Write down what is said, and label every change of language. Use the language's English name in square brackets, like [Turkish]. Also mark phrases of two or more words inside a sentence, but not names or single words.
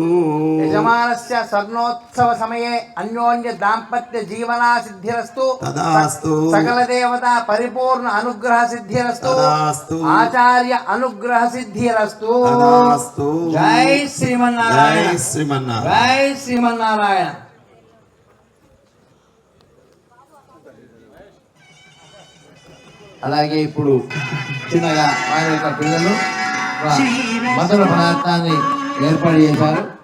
[Sanskrit] यजमानस्य स्वर्णोत्सव समये अन्योन्य दाम्पत्य जीवना सिद्धिरस्तु तदास्तु सकल देवता परिपूर्ण अनुग्रह सिद्धिरस्तु तदास्तु आचार्य अनुग्रह सिद्धिरस्तु तदास्तु जय श्रीमन्नारायण जय श्रीमन्नारायण जय श्रीमन्नारायण [Telugu] అలాగే ఇప్పుడు చిన్నగా ఆయన యొక్క పిల్లలు మధుర పదార్థాన్ని ఏర్పాటు చేశారు.